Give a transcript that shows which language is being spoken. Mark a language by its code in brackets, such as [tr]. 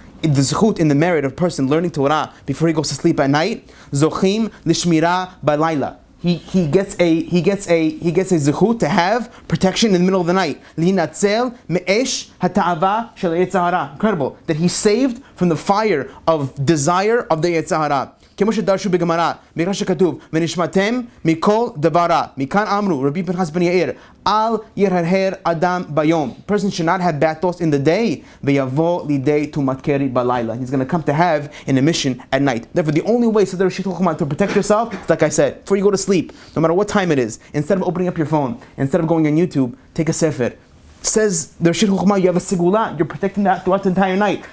[en] The zchut, in the merit of a person learning Torah before he goes to sleep at night, [he] zochim lishmira balayla. [en] He gets a zechut to have protection in the middle of the night. [he] Linatzel me'esh hata'ava shel yetzer hara. [en] Incredible that he's saved from the fire of desire of the yetzer hara. [he] כמו שדרשו בגמרא, מיdrash שכתוב, ונשמעתם מכל דברה. מכאן אמרו, רבי פנחס בן יאיר, אל ירהר אדם ביום. [en] Person should not have bad thoughts in the day, [he] ויבוא לידי טומאת קרי בלילה. [en] He's going to come to have an emission at night. Therefore, the only way, so there's to protect yourself, like I said, before you go to sleep, no matter what time it is, instead of opening up your phone, instead of going on YouTube, take a sefer. Says the Reshit Chokhmah, you have a sigula, you're protecting that throughout the entire night.